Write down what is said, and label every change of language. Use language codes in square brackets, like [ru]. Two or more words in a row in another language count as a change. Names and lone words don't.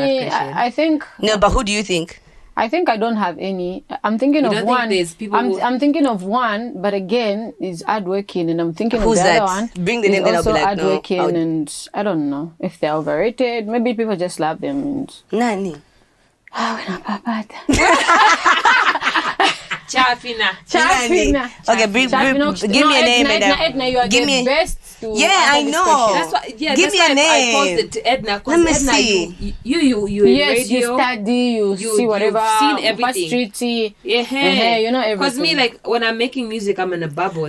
[en] me, question. I think No, but who do you think? I don't have any. I'm thinking You of don't think one. there's people who- I'm thinking of one, but again, is hardworking, and I'm thinking Who's of the that? other one. Bring the is name, then I'll be also like, no, hardworking, I'll- and I don't know if they're overrated. Maybe people just love them. And Nani? Chafina. Chafina. Okay, give me a name Edna, you are give the me. best to Yeah, I answer this know. question. That's why. Yeah, Give that's me a why name. I posed it to Edna. 'Cause Let me Edna, see. You in Yes, radio. you study, you see you've whatever. seen everything. Streety. Yeah, you know everything. Because me, like when I'm making music, I'm in a bubble.